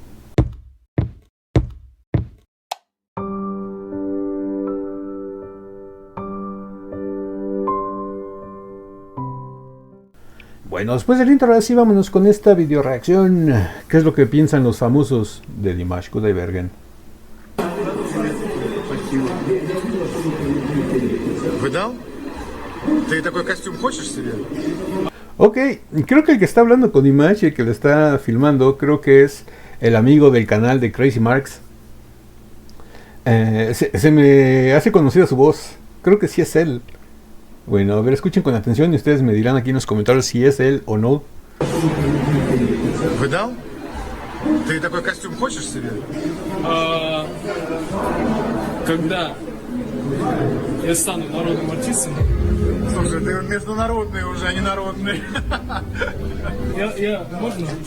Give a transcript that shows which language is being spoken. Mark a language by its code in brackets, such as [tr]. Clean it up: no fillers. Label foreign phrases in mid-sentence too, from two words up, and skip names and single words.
[es] Bueno, después del intro, ahora sí vámonos con esta video reacción. ¿Qué es lo que piensan los famosos de Dimash Kudaibergen? [ru] ¿Видал? ¿Ты такой костюм хочешь себе? [es] Ok, creo que el que está hablando con Dimash y el que lo está filmando, creo que es el amigo del canal de Crazy Marks. Se me hace conocida su voz. Creo que sí es él. Bueno, a ver, escuchen con atención y ustedes me dirán aquí en los comentarios si es él o no. [ru] ¿Видал? ¿Ты такой костюм хочешь себе? Когда я стану народным артистом, Слушай, ты международный уже, а не народный. можно?